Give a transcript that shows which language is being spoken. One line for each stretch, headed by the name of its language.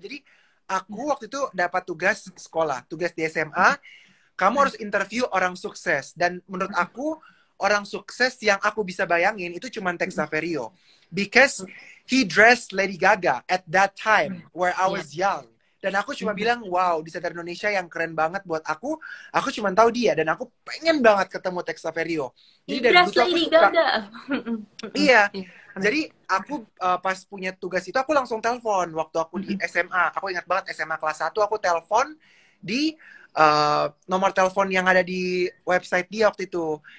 Indonesian: Jadi aku waktu itu dapat tugas sekolah, tugas di SMA. Kamu harus interview orang sukses. Dan menurut aku, orang sukses yang aku bisa bayangin itu cuma Tex Saverio.
English: Because he dressed Lady Gaga at that time where I was young.
Indonesian: Dan aku cuma bilang, wow, desainer Indonesia yang keren banget buat aku cuma tahu dia. Dan aku pengen banget ketemu Tex Saverio. Jadi dari dulu tuh aku Lady suka. Gaga. Iya. Jadi aku pas punya tugas itu aku langsung telepon waktu aku di SMA. Aku ingat banget SMA kelas 1 aku telepon di nomor telepon yang ada di website dia waktu itu.